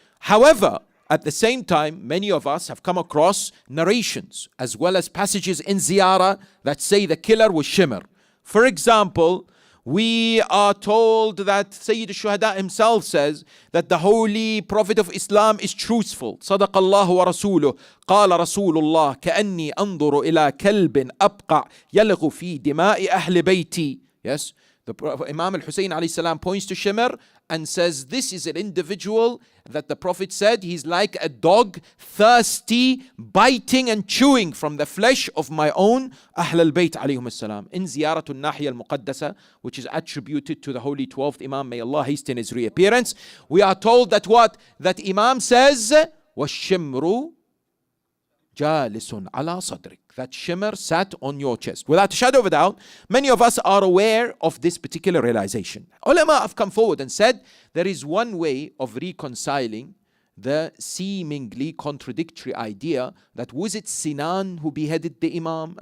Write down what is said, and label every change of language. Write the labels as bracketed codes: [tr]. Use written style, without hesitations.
[en] However, at the same time, many of us have come across narrations as well as passages in Ziyarah that say the killer was Shimr. For example, we are told that Sayyid al-Shuhada himself says that the Holy Prophet of Islam is truthful. [ar] صدق الله ورسوله قال رسول الله كأني أنظر إلى كلب أبقع يلغ في دماء أهل بيتي. [en] Yes, the Imam al-Hussein alayhi salam points to Shimr and says this is an individual that the Prophet said he's like a dog, thirsty, biting and chewing from the flesh of my own Ahl al-Bayt alayhum salam. In Ziyaratul Nahiya al-Muqaddasa, which is attributed to the Holy 12th Imam, may Allah hasten his reappearance, we are told that what? That Imam says, [ar] وَالشِّمْرُ جَالِسٌ عَلَى صَدْرِكَ. [en] That Shimr sat on your chest. Without a shadow of a doubt, many of us are aware of this particular realization. Ulama have come forward and said there is one way of reconciling the seemingly contradictory idea that was it Sinan who beheaded the Imam?